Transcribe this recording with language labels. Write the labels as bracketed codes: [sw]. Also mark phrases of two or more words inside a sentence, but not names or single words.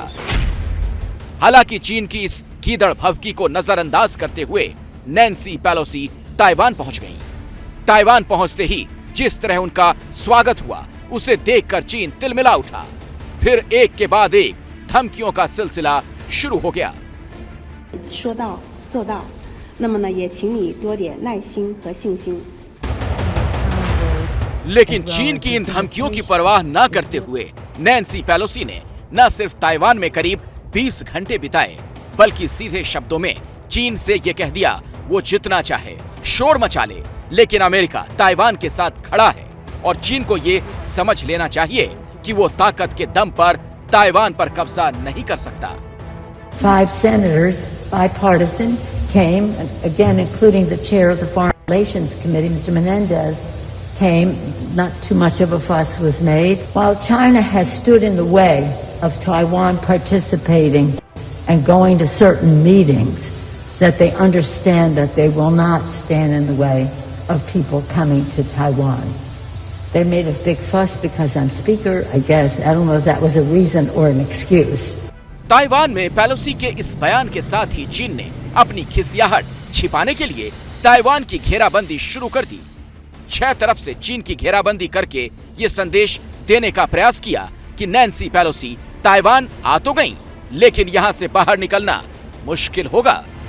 [hi] हालांकि चीन की इस गीदड़ भभकी को नजरअंदाज करते हुए नैन्सी पेलोसी ताइवान पहुंच गईं। ताइवान पहुंचते ही जिस तरह उनका स्वागत हुआ, उसे देखकर चीन तिलमिला उठा। फिर एक के बाद एक धमकियों का सिलसिला शुरू हो गया। [zh] 说到做到，那么呢，也请你多点耐心和信心。 [hi] लेकिन चीन की इन धमकियों की परवाह न करते हुए नैन्सी पेलोसी ने न सिर्फ ताइवान में करीब 20 घंटे बिताए, बल्कि सीधे शब्दों में चीन से ये कह दिया वो जितना चाहे शोर मचा ले, लेकिन अमेरिका ताइवान के साथ खड़ा है और चीन को ये समझ लेना चाहिए कि वो ताकत के दम पर ताइवान पर कब्जा नहीं कर सकता। [en] 5 senators, bipartisan, came, again including the chair of the Foreign Relations Committee, Mr. Menendez, came. Not too much of a fuss was made. While China has stood in the way of Taiwan participating and going to certain meetings, that they understand that they will not stand in the way of people coming to Taiwan. They made a big fuss because I'm speaker, I guess. I don't know if that was a reason or an excuse. [hi] ताइवान में पेलोसी के इस बयान के साथ ही चीन ने अपनी खिसियाहट छिपाने के लिए ताइवान की घेराबंदी शुरू कर दी। 6 तरफ से चीन की घेराबंदी करके ये संदेश देने का प्रयास किया कि नैन्सी पेलोसी ताइवान आ तो गईं, लेकिन यहां से बाहर निकलना मुश्किल होगा।